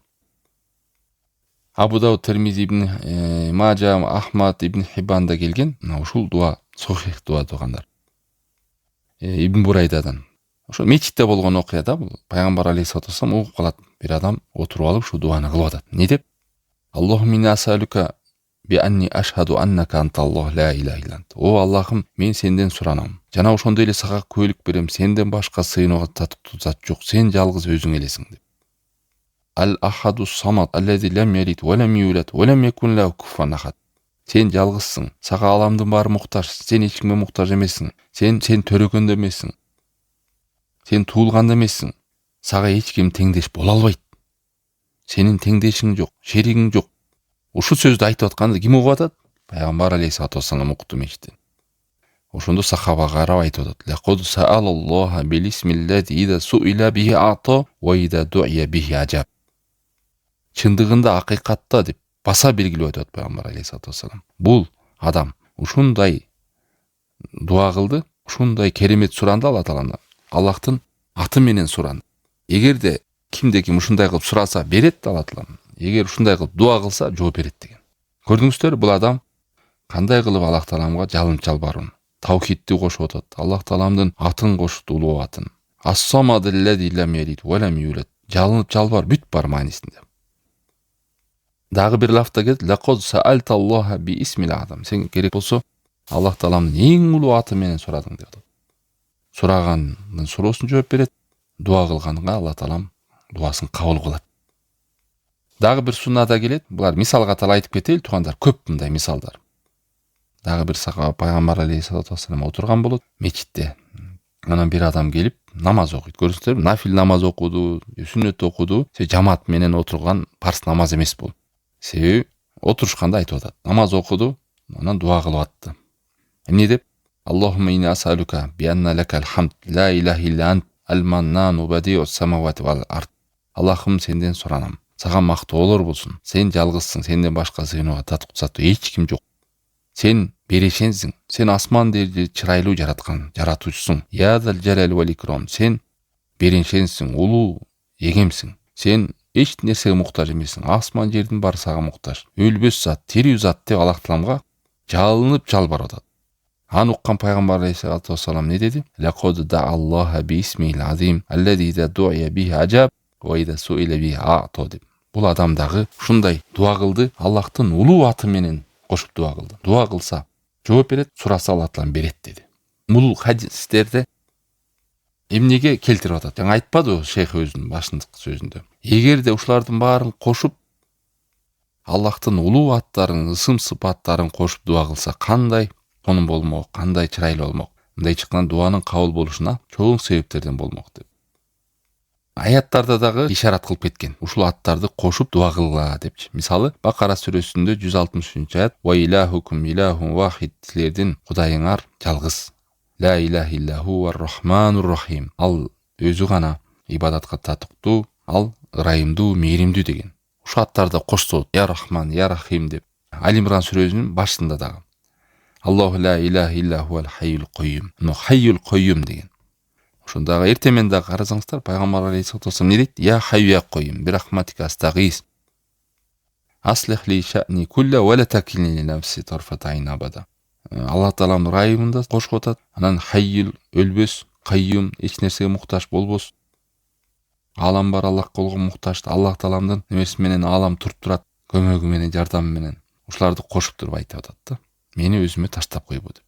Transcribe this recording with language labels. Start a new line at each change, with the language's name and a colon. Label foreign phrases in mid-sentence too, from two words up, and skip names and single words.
Kyrgyz: Абу Дауд, Термизи, Ибн Мажа, Ахмад, Ибн Хиббанда келген ушул дуа сохих дуа туугандар. Ибн Бурайдадан. Ошо мечитте болгон окуя да, бул Пайгамбар
Arabic: عليه الصلاة والسلام
Kyrgyz: угуп калат. Бир адам отуруп алып ушу дуаны кылып атат. Не деп?
Arabic: اللهم إني أسألك بأني أشهد أنك أنت الله لا إله إلا أنت.
Kyrgyz: О Аллахым, мен сенден суранам. Жана ошондой эле сага күбөлүк берем. Сенден башка сыйынууга татыктуу зат жок. Сен жалгыз өзүң элесиң деп.
Arabic: الأحد الصمد الذي لم يلد ولم يولد ولم يكن له كفوا أحد.
Kyrgyz: Сен жалгызсың. Сага аламдын баары муктаж. Сен эч кимге муктаж эмессиң. Сен төрөгөн да эмессиң. Сен туулган да эмессиң. Сага эч ким теңдеш боло албайт. Сенин теңдешиң жок, шеригиң жок. Ушул сөздү айтып атканды ким угуп атат? Пайгамбар
Arabic: عليه الصلاة والسلام
Kyrgyz: укту мечиттен. Ошондо сахабага карап айтып атат.
Arabic: لقد سأل الله باسمه الذي إذا سئل به أعطى وإذا دعي به أجاب.
Kyrgyz: Чындыгында акыйкатта деп баса белгилеп атат Пайгамбар
Arabic: عليه الصلاة والسلام.
Kyrgyz: Бул адам ушундай дуа кылды, ушундай керемет суранды Алла Тааладан. Аллахтын аты менен суранды. Эгерде кимде ким ушундай кылып сураса берет Алла Таалам. Эгер ушундай кылып дуа кылса жооп берет деген. Көрдүңүздөр, бул адам кандай кылып Аллах Тааламга жалынып жалбарууну, таухидти кошуп атат. Аллах Тааламдын атын кошту, улуу атын.
Arabic: الصمد الذي لم يلد ولم يولد.
Kyrgyz: Жалынып жалбар бүт бар маанисинде. Дагы бир лафта келет.
Arabic: لقد سألت الله بالاسم الأعظم.
Kyrgyz: Сен керек болсо Аллах Тааламдын эң улуу аты менен сурадың деп атат. Сураганын суроосун жооп берет. Дуа кылганга Аллах Таалам дуасын кабыл кылат. Дагы бир суннада келет. Булар мисал катары айтып кетели туугандар, көп мындай мисалдар. Дагы бир сахаба Пайгамбар
Arabic: عليه الصلاة والسلام
Kyrgyz: отурган болот мечитте. Анан бир адам келип намаз окуйт. Көрсөңүздөр, нафил намаз окуду, сүннөт окуду. Жамаат менен отурган парз намаз эмес бул. Себеби отурушканда айтып атат. Намаз окуду, анан дуа кылып атты. Эмне деп?
Arabic: اللهم إني أسألك بأن لك الحمد لا إله إلا أنت المنان بديع السماوات والأرض.
Kyrgyz: Аллахым, сенден суранам. Сага мактоолор болсун. Сен жалгызсың, сенден башка сыйынууга татыксаттуу эч ким жок. Сен берешенсиң. Сен асман жерди чырайлуу жараткан жаратуучусуң.
Arabic: يا ذا الجلال والإكرام.
Kyrgyz: Сен берешенсиң, улуу эгемсиң. Сен эч нерсеге муктаж эмессиң. Асман жердин баары сага муктаж. Өлбөс зат, тирүү зат деп Аллах Тааламга жалынып жалбарып атат. Аны уккан Пайгамбар
Arabic: عليه الصلاة والسلام
Kyrgyz: не деди?
Arabic: لقد دعا الله باسمه العظيم الذي إذا دعي به أجاب وإذا سئل به أعطى деп.
Kyrgyz: Бул адам дагы ушундай дуа кылды, Аллахтын улуу аты менен кошуп дуа кылды. Дуа кылса жооп берет, сураса Аллах Таалам берет деди. Бул хадистерде эмнеге келтирип атат? Жаңа айтпады шейх өзүнүн башындык сөзүндө. Эгерде ушулардын баарын кошуп Аллахтын улуу аттарын, ысым сыпаттарын кошуп дуа кылса кандай тонун болмок, кандай чырайлуу болмок. Мындай чыккан дуанын кабыл болушуна чоң себептерден болмок деп. Аяттарда дагы ишарат кылып кеткен. Ушул аттарды кошуп дуа кылгыла депчи. Мисалы, Бакара сүрөсүндө 160-аят:
Arabic: "وإلهكم إله واحد",
Kyrgyz: силердин кудайыңар жалгыз.
Arabic: لا إله إلا هو الرحمن الرحيم.
Kyrgyz: Ал өзү гана ибадатка татыктуу, ал ырайымдуу, мээримдүү деген. Ушул аттарды кошсо,
Arabic: يا رحمن يا رحيم
Kyrgyz: деп. Алимран сүрөсүнүн башында дагы
Arabic: الله لا إله إلا هو الحي القيوم.
Kyrgyz: Но
Arabic: الحي القيوم
Kyrgyz: деген. Ошондагы эртемен дагы карасаңыздар, Пайгамбар
Arabic: عليه الصلاة والسلام
Kyrgyz: не дейт?
Arabic: يا حي يا قيوم برحمتك أستغيث أصلح لي شأني كله ولا تكلني إلى نفسي طرفة عين أبدا.
Kyrgyz: Аллах Тааламдын райымында кошуп атат. Анан хайюл өлбөс, койюм эч нерсеге муктаж болбос. Алам бар, Аллах колго муктаж. Аллах Тааламдын немеси менен алам туруп турат, көмөгү менен, жардамы менен. Ушуларды кошуп туруп айтып атат да. Мени өзүмө таштап койбо деп.